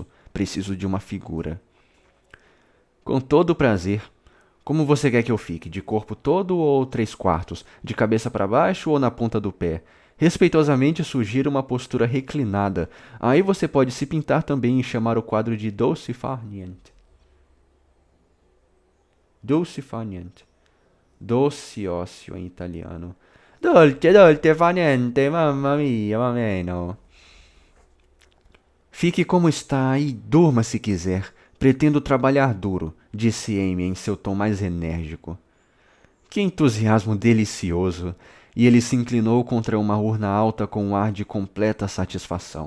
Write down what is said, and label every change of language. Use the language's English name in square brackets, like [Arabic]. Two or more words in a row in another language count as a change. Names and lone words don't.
[Portuguese] Preciso de uma figura. Com todo o prazer. Como você quer que eu fique? De corpo todo ou 3/4? De cabeça para baixo ou na ponta do pé? Respeitosamente sugiro uma postura reclinada. Aí você pode se pintar também e chamar o quadro de [Italian] dolce far niente. Dolce far niente. [Portuguese] Doce ócio em italiano. [Italian] Dolce fa niente, mamma mia, va meno. [Portuguese] Fique como está e durma se quiser. Pretendo trabalhar duro, disse Amy em seu tom mais enérgico. Que entusiasmo delicioso! E ele se inclinou contra uma urna alta com um ar de completa satisfação.